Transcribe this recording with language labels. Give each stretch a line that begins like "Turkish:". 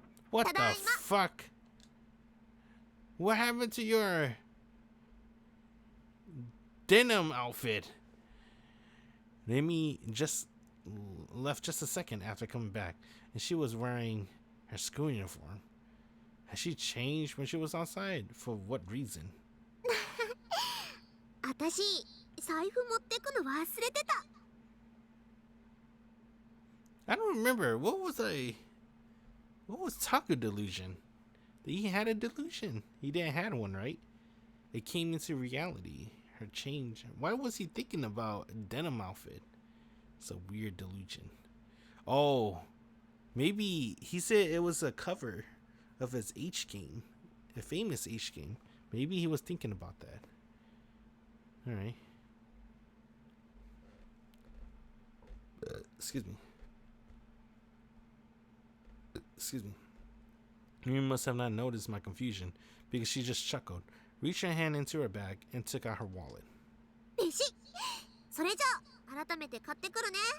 English: What the fuck? What happened to your denim outfit? Rimi just left just a second after coming back, and she was wearing her school uniform. Has she changed when she was outside? For what reason?
Japanese: 私、財布持ってくの忘れてた。
English: I don't remember. What was I What was Taku delusion? He had a delusion. He didn't have one, right? It came into reality. Her change. Why was he thinking about a denim outfit? It's a weird delusion. Oh, maybe he said it was a cover of his H game, a famous H game. Maybe he was thinking about that. All right. Excuse me. Excuse me. Rimi must have not noticed my confusion because she just chuckled, reached her hand into her bag, and took out her wallet.
Japanese: 弟子それじゃあ改めて買ってくるね